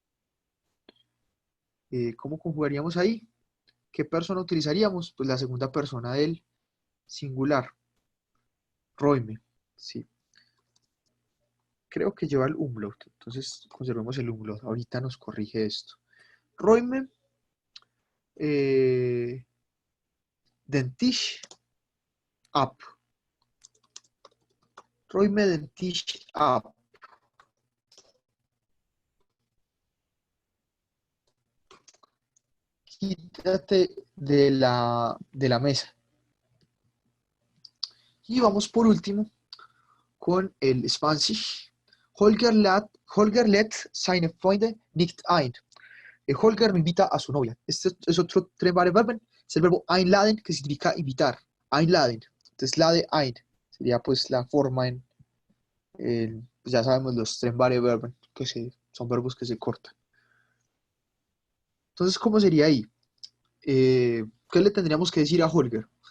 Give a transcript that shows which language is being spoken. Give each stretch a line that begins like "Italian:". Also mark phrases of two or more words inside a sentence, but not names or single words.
Spanish: ¿Cómo conjugaríamos ahí? ¿Qué persona utilizaríamos? Pues la segunda persona del singular. Roime. Sí. Creo que lleva el umlaut. Entonces conservemos el umlaut. Ahorita nos corrige esto.
German: Roime. Den Tisch ab. Roime den Tisch ab.
Spanish: Quítate de la mesa. Y vamos por último con el Spanish.
German: Holger lädt seine Freunde nicht ein.
Spanish: Holger no invita a su novia. Este es otro verben. Es el verbo einladen, que significa invitar. Einladen. Entonces,
German: lade ein.
Spanish: Sería pues la forma pues ya sabemos los verben, son verbos que se cortan. Entonces, ¿cómo sería ahí? ¿Qué le tendríamos que decir a Holger?